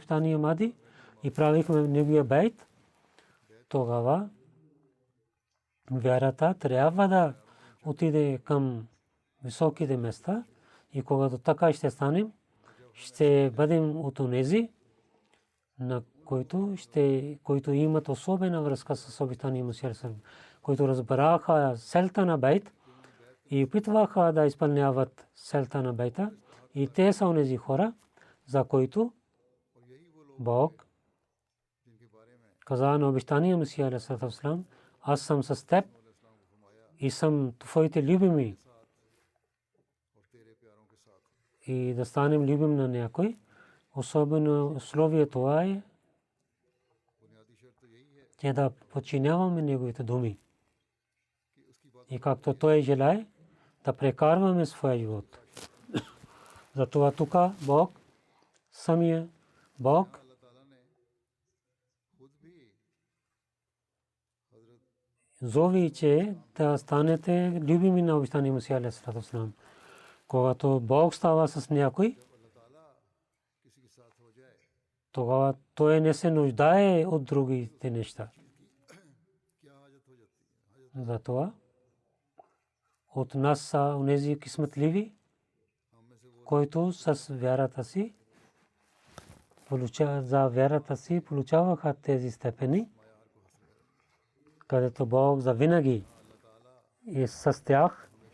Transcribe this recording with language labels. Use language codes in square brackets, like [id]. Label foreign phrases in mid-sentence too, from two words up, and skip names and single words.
[bg] обещания Махди и правихме неговия бейт, тогава вярата трябва да отиде към високите места и когато така ще станем, ще бъдем от онези, на които имат особена връзка с обитания Масия, които разбраха целта на бейт и опитваха да изпълняват целта на бейта. И те са онези хора, за които Бог каза на обещания Масия [ar] عليه السلام: [bg] аз съм с теб и съм твоите любими. И да станем любим на някой, особено условие това е, че да подчиняваме неговите думи. И както той желае, да прекарваме своя живот. Затова тук Бог, самия Бог, зови, че да станете любими на обещания Масия [ar] عليه السلام. [bg] Когато Бог става с някой, тогава той не се нуждае от другите неща. Затова от нас са онези късметливи, които с вярата си получаваха тези степени, където Бог завинаги е с тях.